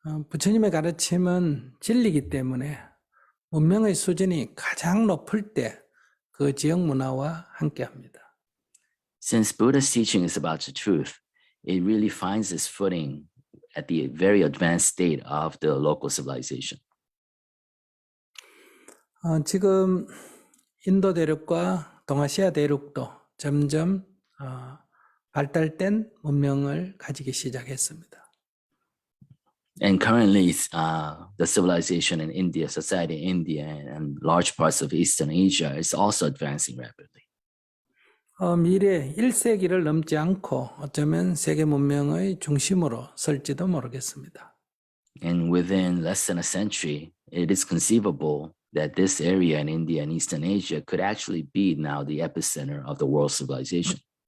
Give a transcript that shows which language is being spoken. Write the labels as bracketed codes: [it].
[ko] 부처님의 가르침은 진리이기 때문에 문명의 수준이 가장 높을 때 그 지역 문화와 함께합니다. [en] Since Buddha's teaching is about the truth, it really finds its footing at the very advanced state of the local civilization. [ko] 지금 인도 대륙과 동아시아 대륙도 점점 발달된 문명을 가지기 시작했습니다. [en] And currently, the civilization in India, society in India, and large parts of Eastern Asia is also advancing rapidly. [ko] 미래 1세기를 넘지 않고 어쩌면 세계 문명의 중심으로 설지도 모르겠습니다. [en] And within less than a century, it is conceivable that this area in India and Eastern Asia could actually be now the epicenter of the world civilization.